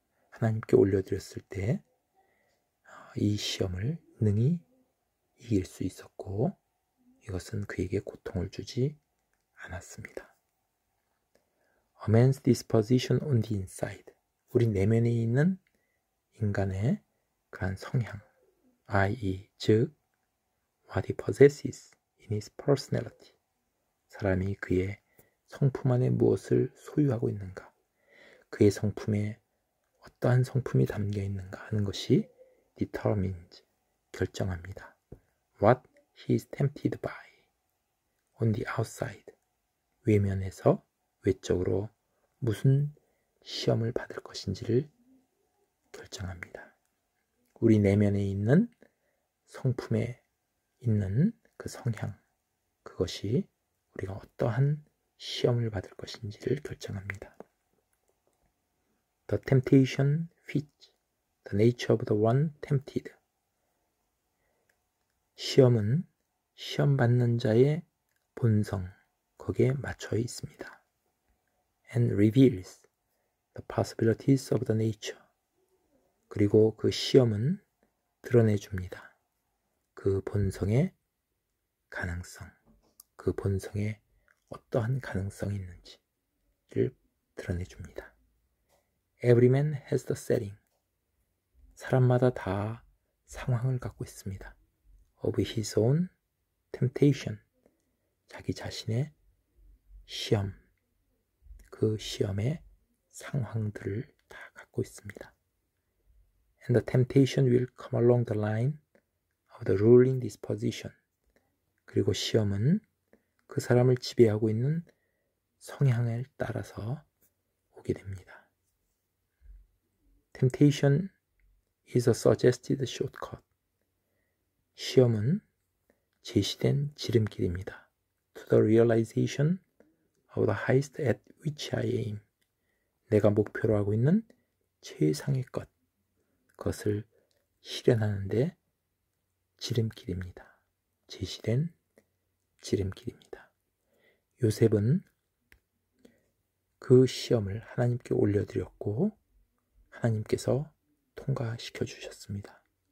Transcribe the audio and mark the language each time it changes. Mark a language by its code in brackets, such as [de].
[ko] 하나님께 올려드렸을 때 이 시험을 능히 이길 수 있었고 이것은 그에게 고통을 주지 않았습니다. [en] A man's disposition on the inside. [ko] 우리 내면에 있는 인간의 그러한 성향, i.e. 즉 [en] what he possesses in his personality. [ko] 사람이 그의 성품 안에 무엇을 소유하고 있는가, 그의 성품에 어떠한 성품이 담겨 있는가 하는 것이 [en] determines, [ko] 결정합니다. [en] What he is tempted by on the outside. [ko] 외면에서 외적으로 무슨 시험을 받을 것인지를 결정합니다. 우리 내면에 있는 성품에 있는 그 성향, 그것이 우리가 어떠한 시험을 받을 것인지를 결정합니다. [en] The temptation fits the nature of the one tempted. [ko] 시험은 시험 받는 자의 본성, 거기에 맞춰 있습니다. [en] And reveals the possibilities of the nature. [ko] 그리고 그 시험은 드러내줍니다. 그 본성의 가능성, 그 본성에 어떠한 가능성이 있는지를 드러내줍니다. [en] Every man has the setting. [ko] 사람마다 다 상황을 갖고 있습니다. [en] Of his own temptation. [ko] 자기 자신의 시험, 그 시험의 상황들을 다 갖고 있습니다. [en] And the temptation will come along the line of the ruling disposition. [ko] 그리고 시험은 그 사람을 지배하고 있는 성향을 따라서 오게 됩니다. [en] Temptation is a suggested shortcut. [ko] 시험은 제시된 지름길입니다. [en] To the realization of the highest at which I aim. [ko] 내가 목표로 하고 있는 최상의 것, 그것을 실현하는데 지름길입니다. 제시된 지름길입니다. 요셉은 그 시험을 하나님께 올려드렸고 하나님께서 통과시켜 주셨습니다.